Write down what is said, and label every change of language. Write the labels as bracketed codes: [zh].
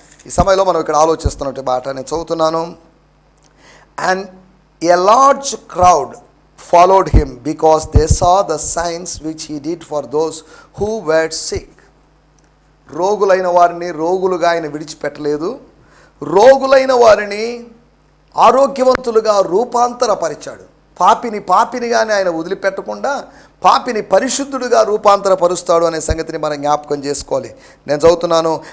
[te] ఈ సమయంలో మనం ఇక్కడ ఆలోచిస్తున్నట్టు మాట నేను చదువుతున్నాను. [en] And a large crowd followed him because they saw the signs which he did for those who were sick. [te] రోగులైన వారిని రోగులుగా ఆయన విడిచిపెట్టలేదు. రోగులైన వారిని ఆరోగ్యవంతులుగా రూపాంతరపరిచాడు. పాపినిగానే ఆయన వదిలిపెట్టకుండా పాపిని పరిశుద్ధుడిగా రూపాంతరపరుస్తాడు అనే సంగతిని మనం జ్ఞాపకం చేసుకోవాలి. నేను చదువుతున్నాను.